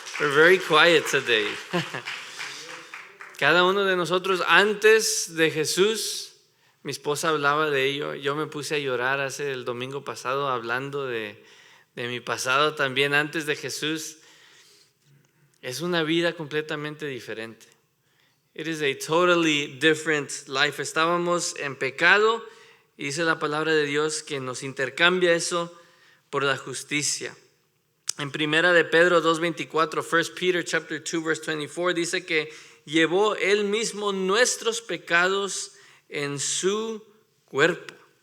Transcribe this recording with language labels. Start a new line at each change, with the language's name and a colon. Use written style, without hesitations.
English: We're very quiet today.
Spanish: Cada uno de nosotros antes de Jesús, mi esposa hablaba de ello, yo me puse a llorar hace el domingo pasado hablando de mi pasado también antes de Jesús. Es una vida completamente diferente.
English: It is a totally different life.
Spanish: Estábamos en pecado y dice la palabra de Dios que nos intercambia eso por la justicia. En primera de Pedro 2:24,
English: 1 Peter chapter 2 verse 24,
Spanish: dice que llevó él mismo nuestros pecados en su cuerpo.